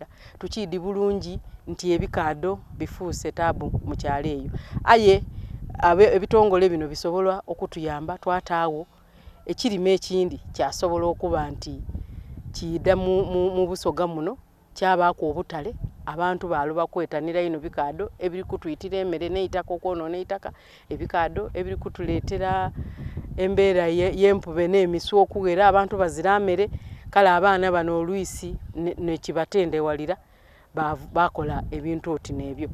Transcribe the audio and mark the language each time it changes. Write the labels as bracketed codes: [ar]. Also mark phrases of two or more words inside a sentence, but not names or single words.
[xog] Tukiidi bulungi nti ebikaado bifuuse taabu mu kyalo eyo. Aye ebitongole bino bisobola okutuyamba twataawo ekirime ekindi kyasobola okuba nti kiyida mu Busoga muno kyabaako obutale abantu baaloba kwetanira ino bikaado ebiri kutuyitira emmere n'eitaka okwonoona eitaka, ebikaado ebiri kutuleetera embeera y'empube n'emisu okuwera abantu bazira mmere. Kale abaana bano olwisi nekibatendewalira bakola ebintu oti n'ebyo.